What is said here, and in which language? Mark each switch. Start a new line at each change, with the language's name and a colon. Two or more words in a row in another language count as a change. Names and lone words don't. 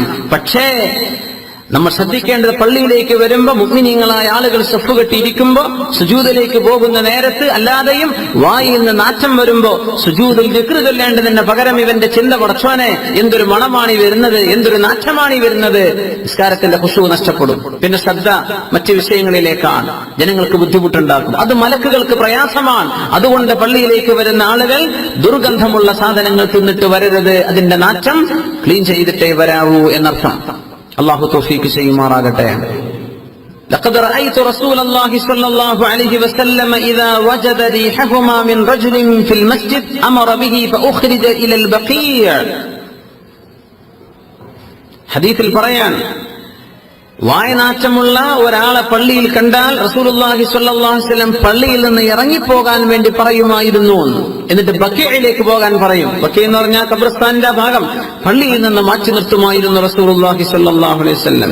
Malayalam: പക്ഷേ നമ്മൾ ശ്രദ്ധിക്കേണ്ടത്, പള്ളിയിലേക്ക് വരുമ്പോ മുഅ്മിനീങ്ങളായ ആളുകൾ സഫ് കെട്ടിയിരിക്കുമ്പോ സുജൂദിലേക്ക് പോകുന്ന നേരത്ത് അല്ലാതെയും വായിൽ നിന്ന് നാറ്റം വരുമ്പോ സുജൂദിൽ ദിക്ർ ചൊല്ലേണ്ടതിന് പകരം ഇവന്റെ ചിന്ത, പടച്ചോനെ എന്തൊരു മണമാണ് ഈ വരുന്നത്, എന്തൊരു നാറ്റമാണ് ഈ വരുന്നത്, നിസ്കാരത്തിന്റെ ഖുശൂ നഷ്ടപ്പെടും. പിന്നെ ശ്രദ്ധ മറ്റു വിഷയങ്ങളിലേക്കാണ്, ജനങ്ങൾക്ക് ബുദ്ധിമുട്ടുണ്ടാക്കും. അത് മലക്കുകൾക്ക് പ്രയാസമാണ്. അതുകൊണ്ട് പള്ളിയിലേക്ക് വരുന്ന ആളുകൾ ദുർഗന്ധമുള്ള സാധനങ്ങൾ തിന്നിട്ട് വരരുത്. അതിന്റെ നാറ്റം ക്ലീൻ ചെയ്തിട്ടേ വരാവൂ എന്നർത്ഥം. അല്ലാഹു തൗഫീഖ് ചെയ്യുമാറാകട്ടെ.
Arabic: لقد رأيت رسول الله صلى الله عليه وسلم إذا وجد ريحهما من رجل في المسجد أمر به فأخرج إلى البقيع.
Malayalam: ഹദീസിൽ പറയാൻ, വായനാറ്റമുള്ള ഒരാളെ പള്ളിയിൽ കണ്ടാൽ
Arabic: رسول الله صلى الله عليه وسلم
Malayalam: പള്ളിയിൽ നിന്ന് ഇറങ്ങിപ്പോകാൻ വേണ്ടി പറയുമായിരുന്നു. എന്നിട്ട് ബക്കീഇലേക്ക് പോകാൻ പറയും. ബക്കീ എന്ന് പറഞ്ഞാൽ ഖബർസ്ഥാനിന്റെ ഭാഗം. പള്ളിയിൽ നിന്ന് മാറ്റി നിർത്തുമായിരുന്നു
Arabic: رسول الله صلى الله عليه وسلم.